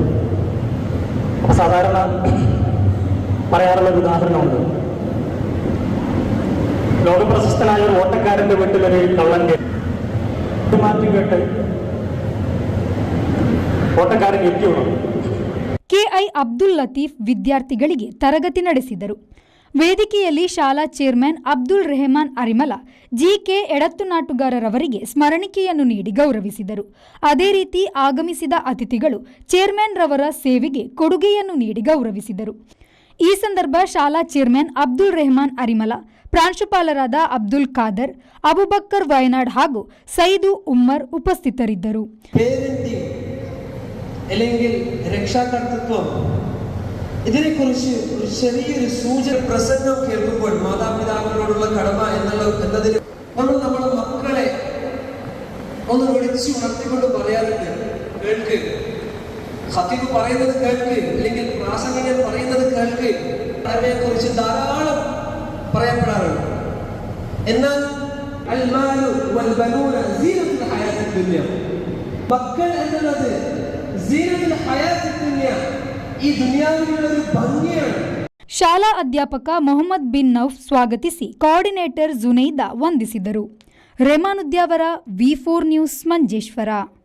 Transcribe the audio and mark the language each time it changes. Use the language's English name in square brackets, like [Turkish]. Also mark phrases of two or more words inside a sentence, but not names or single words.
[Malayalam] അപ്പൊ സാധാരണ പറയാറുള്ള ഒരു ഉദാഹരണമുണ്ട്. ലോകപ്രശസ്തനായ ഒരു ഓട്ടക്കാരന്റെ വീട്ടിലൊരു കള്ളൻ മാറ്റി കേട്ട് ഓട്ടക്കാരൻ എത്തിയുള്ളൂ. [Kannada] ಕೆಐ ಅಬ್ದುಲ್ ಲತೀಫ್ ವಿದ್ಯಾರ್ಥಿಗಳಿಗೆ ತರಗತಿ ನಡೆಸಿದರು. ವೇದಿಕೆಯಲ್ಲಿ ಶಾಲಾ ಚೇರ್ಮನ್ ಅಬ್ದುಲ್ ರೆಹಮಾನ್ ಅರಿಮಲ ಜಿಕೆ ಎಡತ್ತನಾಟುಗಾರರವರಿಗೆ ಸ್ಮರಣಿಕೆಯನ್ನು ನೀಡಿ ಗೌರವಿಸಿದರು. ಅದೇ ರೀತಿ ಆಗಮಿಸಿದ ಅತಿಥಿಗಳು ಚೇರ್ಮನ್ ರವರ ಸೇವೆಗೆ ಕೊಡುಗೆಯನ್ನು ನೀಡಿ ಗೌರವಿಸಿದರು. ಈ ಸಂದರ್ಭ ಶಾಲಾ ಚೇರ್ಮನ್ ಅಬ್ದುಲ್ ರೆಹಮಾನ್ ಅರಿಮಲ, ಪ್ರಾಂಶುಪಾಲರಾದ ಅಬ್ದುಲ್ ಖಾದರ್, ಅಬುಬಕ್ಕರ್ ವಯನಾಡ್ ಹಾಗೂ ಸೈದು ಉಮ್ಮರ್ ಉಪಸ್ಥಿತರಿದ್ದರು. [Malayalam] അല്ലെങ്കിൽ രക്ഷാകർതൃത്വം, ഇതിനെക്കുറിച്ച് ഒരു ചെറിയൊരു സൂചന പ്രസംഗം കേൾക്കുമ്പോൾ മാതാപിതാക്കളോടുള്ള കടമ എന്നതിന് നമ്മൾ നമ്മുടെ മക്കളെ ഒന്ന് വിളിച്ചു ഉണർത്തിക്കൊണ്ട് പറയാറുണ്ട്. കേൾക്ക്, ഖതീബ് പറയുന്നത് കേൾക്ക്, അല്ലെങ്കിൽ പ്രാസംഗികൻ പറയുന്നത് കേൾക്ക്. അതിനെക്കുറിച്ച് ധാരാളം പറയപ്പെടാറുണ്ട്. എന്നാൽ [Arabic] المال والبنون زينة الحياة الدنيا, [Malayalam] മക്കൾ എന്നുള്ളത് [Kannada] ಈ ದುನಿಯಾವಿನ [Malayalam] ಭಂಗಿയാണ്. [Kannada] ಶಾಲಾ ಅಧ್ಯಾಪಕ ಮೊಹಮ್ಮದ್ ಬಿನ್ ನೌಫ್ ಸ್ವಾಗತಿಸಿ ಕೋಆರ್ಡಿನೇಟರ್ ಜುನೈದಾ ವಂದಿಸಿದರು. ರೆಮಾನುದ್ಯಾವರ, ವಿ4 ನ್ಯೂಸ್, ಮಂಜೇಶ್ವರ.